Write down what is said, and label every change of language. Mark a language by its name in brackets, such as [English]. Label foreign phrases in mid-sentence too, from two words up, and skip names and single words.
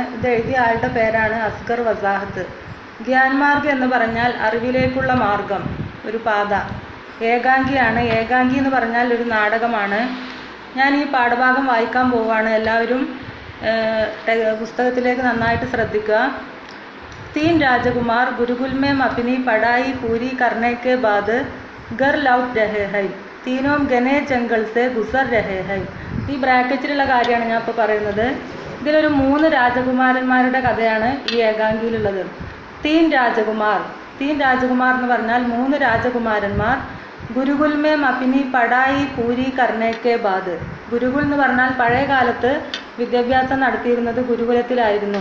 [Malayalam] ഇത് എഴുതിയ ആളുടെ പേരാണ് അസ്ഗർ വസാഹത്ത്. ഗ്യാൻമാർഗ് എന്ന് പറഞ്ഞാൽ അറിവിലേക്കുള്ള മാർഗം, ഒരു പാത. ഏകാംഗിയാണ്. ഏകാംഗി എന്ന് പറഞ്ഞാൽ ഒരു നാടകമാണ്. ഞാൻ ഈ പാഠഭാഗം വായിക്കാൻ പോവുകയാണ്. എല്ലാവരും പുസ്തകത്തിലേക്ക് നന്നായിട്ട് ശ്രദ്ധിക്കുക. [Hindi] 3 राजकुमार गुरुकुल में अपनी पढ़ाई पूरी करने के बाद घर लौट रहे हैं. तीनों घने जंगल से गुजर रहे हैं. [Malayalam] ഈ ബ്രാക്കറ്റിലുള്ള കാര്യമാണ് ഞാൻ ഇപ്പോൾ പറയുന്നത്. ഇതിലൊരു 3 രാജകുമാരന്മാരുടെ കഥയാണ് ഈ ഏകാംഗിയിലുള്ളത്. 3 രാജകുമാർ എന്ന് പറഞ്ഞാൽ 3 രാജകുമാരന്മാർ. [Hindi] गुरुकुल में अपनी पढ़ाई पूरी करने के बाद. [Malayalam] ഗുരുകുൽ എന്ന് പറഞ്ഞാൽ പഴയ കാലത്ത് വിദ്യാഭ്യാസം നടത്തിയിരുന്നത് ഗുരുകുലത്തിലായിരുന്നു.